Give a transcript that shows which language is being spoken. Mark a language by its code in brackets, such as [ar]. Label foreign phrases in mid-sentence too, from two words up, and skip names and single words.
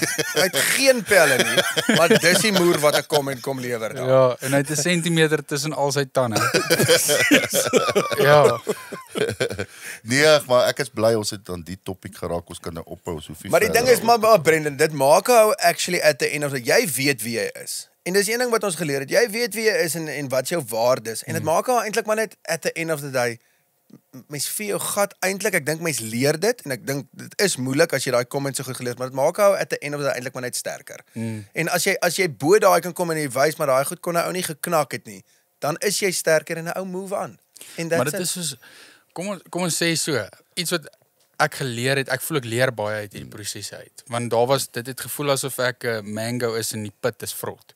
[af] Hy het geen pelle nie, maar dis die moer wat 'n comment kom lewer daar. ja, en hy het 'n sentimeter tussen al sy tande. Ja. nee, maar ek is bly ons het aan die topik geraak. Ons kan nou ophou, ons hoef nie Maar die verder ding is daaroor. maar Brendan, dit maak jou actually [en] at the end of the [af] jy weet wie jy is. En dis een ding wat ons geleer het. Jy weet wie jy is en wat jou waardes en dit maak jou eintlik maar net [en] at the end of the day [af] mens vir jou gat eintlik, ek dink mens leer dit en ek dink dit is moeilik as jy daai comments so goed gelees, maar dit maak jou [en] at the end of the day [af] eintlik maar net sterker. En as jy bo daai kan kom en jy wys maar daai goed kon nou nie geknak het nie, dan is jy sterker en 'n ou [en] move on. [af] En Maar [en] that's [af] dit [en] it. [af] is soos kom ons sê so, iets wat ek geleer het, ek voel ek leer baie uit hierdie prosesse uit. Want dit het gevoel asof ek 'n mango is en die pit is vrot.